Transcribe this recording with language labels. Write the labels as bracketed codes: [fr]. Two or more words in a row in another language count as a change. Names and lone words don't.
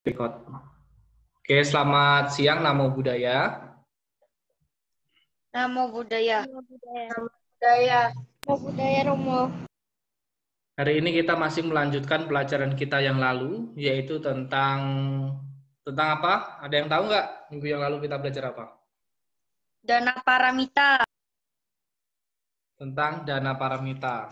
[id] Record. Oke, selamat siang [pi] Namo Buddhaya. Namo Buddhaya. Namo Buddhaya. Namo Buddhaya. Namo Buddhaya Romo. [id] Hari ini kita masih melanjutkan pelajaran kita yang lalu, yaitu tentang apa? Ada yang tahu nggak minggu yang lalu kita belajar apa? [pi] Dana paramita. [id] Tentang [pi] dana paramita.